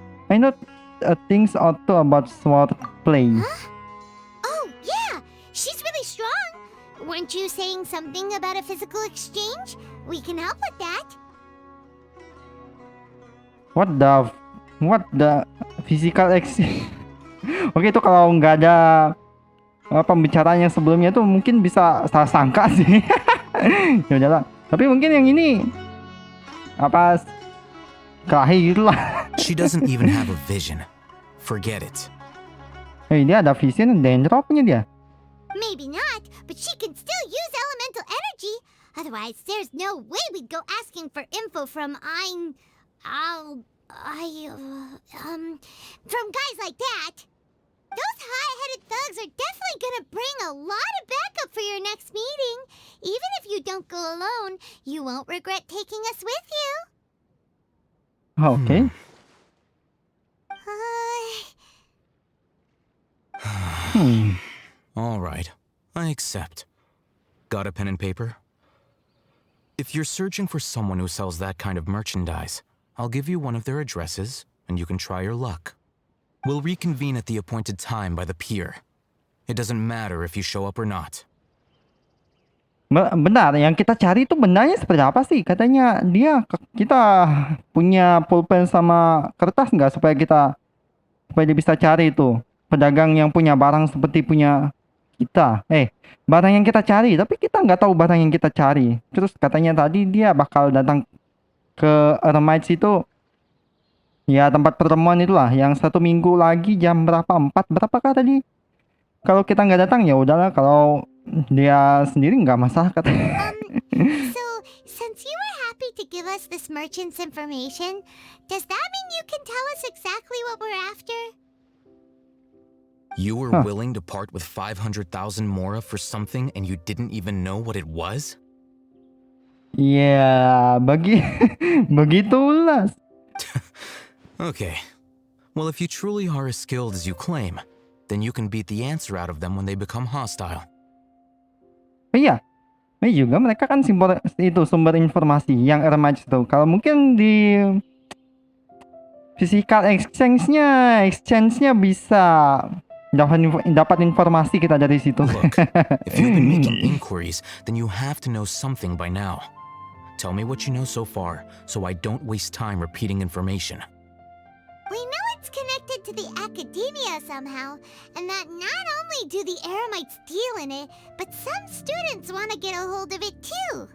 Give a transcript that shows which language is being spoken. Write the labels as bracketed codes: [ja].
[en] I know things or two about sword play. Huh? Oh, yeah! She's really strong! Weren't you saying something about a physical exchange? We can help with that. What the physical exchange? [id] Oke, itu kalau nggak ada pembicaraan yang sebelumnya tuh mungkin bisa salah sangka sih. Ya udahlah. Tapi mungkin yang ini apa kelahi gitu lah. [en] She doesn't even have a vision. Forget it. [id] Dia ada vision dan dropnya dia. [en] Maybe not, but she can still use elemental energy. Otherwise, there's no way we'd go asking for info from from guys like that. Those high-headed thugs are definitely gonna bring a lot of backup for your next meeting. Even if you don't go alone, you won't regret taking us with you. Okay. All right, I accept. Got a pen and paper? If you're searching for someone who sells that kind of merchandise, I'll give you one of their addresses, and you can try your luck. We'll reconvene at the appointed time by the pier. It doesn't matter if you show up or not. [id] Benar, yang kita cari itu bendanya seperti apa sih? Katanya kita punya pulpen sama kertas nggak supaya dia bisa cari itu pedagang yang punya barang seperti punya kita. Barang yang kita cari, tapi kita nggak tahu barang yang kita cari. Terus katanya tadi dia bakal datang ke Ermites itu, ya tempat pertemuan itulah, yang 1 minggu lagi jam berapa? 4 berapakah tadi? Kalau kita nggak datang ya udahlah, kalau dia sendiri nggak masalah katanya. So, since you were happy to give us this merchant's information, does that mean you can tell us exactly what we're after? You were willing to part with 500,000 mora for something and you didn't even know what it was? Ya, begitulah. [en] Okay. Well, if you truly are as skilled as you claim, then you can beat the answer out of them when they become hostile. [id] Iya. Juga mereka kan sumber informasi yang Ermites itu. Kalau mungkin di [en] physical exchange- [id] nya bisa dapat informasi kita dari situ. [en] Look, if you've been making inquiries, then you have to know something by now. Tell me what you know so far, so I don't waste time repeating information. We know it's connected to the academia somehow, and that not only do the Eremites deal in it, but some students want to get a hold of it too.